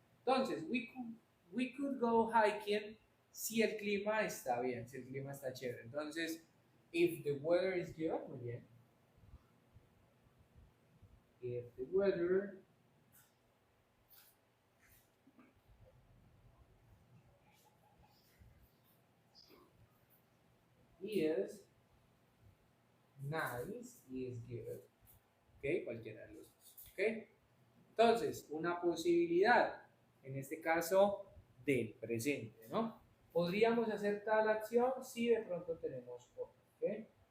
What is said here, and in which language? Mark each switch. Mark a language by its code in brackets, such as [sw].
[es] Entonces, [en] we could go hiking [es] si el clima está bien, si el clima está chévere. Entonces, [en] if the weather is good, [es] muy bien. [en] If the weather is nice, is good. [es] ¿Ok? Cualquiera de los dos. ¿Ok? Entonces, una posibilidad, en este caso, del presente, ¿no? ¿Podríamos hacer tal acción si de pronto tenemos otra? ¿Ok?